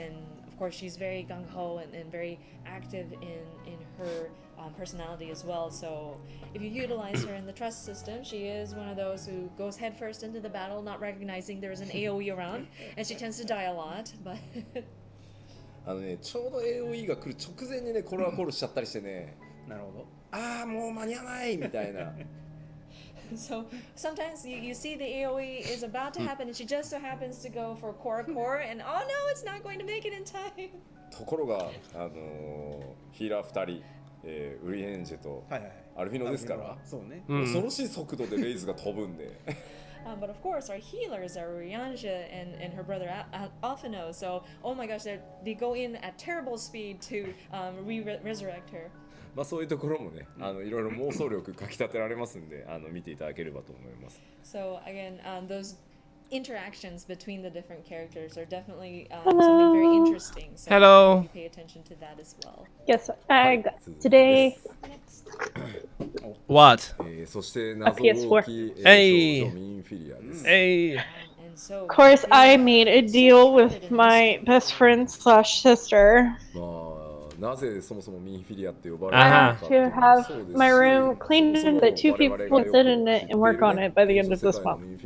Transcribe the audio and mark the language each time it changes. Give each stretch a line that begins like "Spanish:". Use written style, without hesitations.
English: And of course she's very gung-ho and very active in her personality as well. So if you utilize her in the trust system, she is one of those who goes headfirst into the battle, not recognizing there's an AoE around, and she tends to die a lot. But
Japanese: ちょうど AOE が来る直前にねコールアコールしちゃったりしてね、なるほど。ああもう間に合わないみたいな。
English: so sometimes you see the AoE is about to happen and she just so happens to go for core and oh no, it's not going to make it in time.
Japanese: ところがヒーラー2人、ウリエンジェとアルフィノですから、そうね。恐ろしい速度でレイズが飛ぶんで。
English: But of course, our healers are Ryanja and her brother Alphino. So, oh my gosh, they go in at terrible speed to resurrect her.
Japanese: まあそういうところもね、いろいろ妄想力かき立てられますんで、見ていただければと思います。
English: So again, those interactions between the different characters are definitely something very interesting. So Hello. pay attention to that as well. Yes, I got today. What?
Japanese: そして謎動き、少女ミンフィリアです。
English: Hey. And so, Of course, I made a deal with my best friend slash sister.
Japanese: まあなぜそもそもミンフィリアって呼ばれ
English: I
Japanese: ているの
English: have
Japanese: か
English: to have my room cleaned so that 2 people can sit in it and work on it by the end of this month.